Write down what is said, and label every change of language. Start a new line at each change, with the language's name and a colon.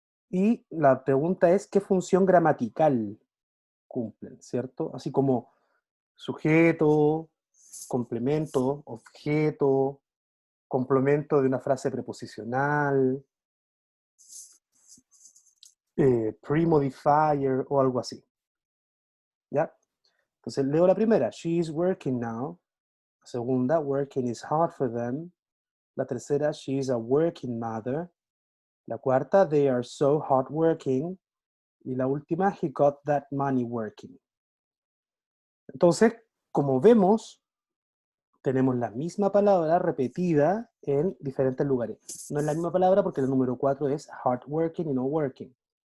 Spanish: Y la pregunta es, ¿qué función gramatical cumplen? ¿Cierto? Así como sujeto, complemento, objeto, complemento de una frase preposicional, pre-modifier o algo así. ¿Ya? Entonces leo la primera,
English: she is working now.
Spanish: La segunda,
English: working is hard for them.
Spanish: La tercera,
English: she is a working mother.
Spanish: La cuarta,
English: they are so hardworking.
Spanish: Y la última,
English: he got that money working.
Spanish: Entonces, como vemos, tenemos la misma palabra repetida en diferentes lugares. No es la misma palabra porque el número 4 es hardworking y no working.